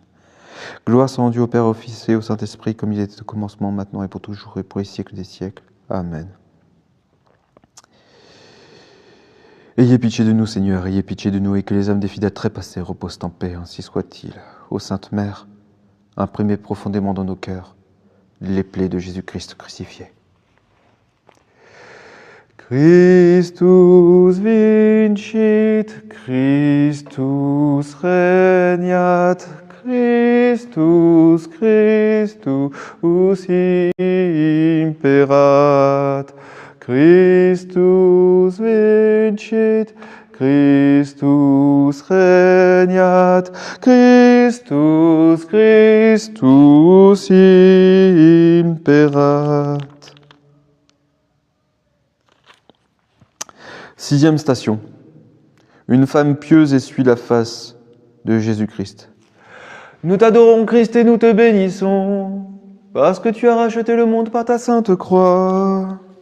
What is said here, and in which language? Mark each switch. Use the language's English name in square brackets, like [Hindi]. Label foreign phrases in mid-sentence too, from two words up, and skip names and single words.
[French] Gloire soit rendue au Père, au Fils et au Saint-Esprit, comme il était au commencement, maintenant et pour toujours, et pour les siècles des siècles. Amen. Ayez pitié de nous, Seigneur, ayez pitié de nous, et que les âmes des fidèles trépassés reposent en paix, ainsi soit-il. Ô Sainte Mère, imprimez profondément dans nos cœurs les plaies de Jésus-Christ crucifié. [Latin] Christus vincit, Christus regnat, Christus, Christus imperat, Christus vincit, Christus regnat, Christus, Christus imperat. [French] Sixième station. Une femme pieuse essuie la face de Jésus-Christ. Nous t'adorons, Christ, et nous te bénissons, parce que tu as racheté le monde par ta sainte croix.